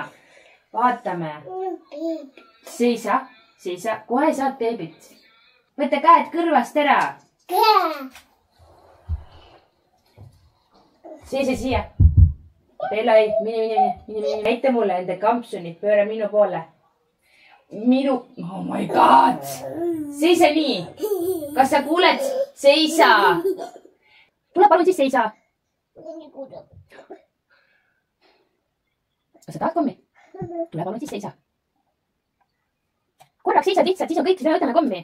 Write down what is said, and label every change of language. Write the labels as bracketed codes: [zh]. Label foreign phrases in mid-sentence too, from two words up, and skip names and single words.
[et] Vaatame. Seisa, kohe saad beebit. Võta käed kõrvast ära. Seisa siia. Bella, ei, mine. Näita mulle enda kampsunit, pööra minu poole. [en] Oh my god. [et] Seisa nii. Kas sa kuuled? Seisa. Tule palun siis seisa. Kas sa tahad kommi? Tule palun siis seisa. Korraks seisad lihtsalt, siis on kõik, siis me võtame kommi.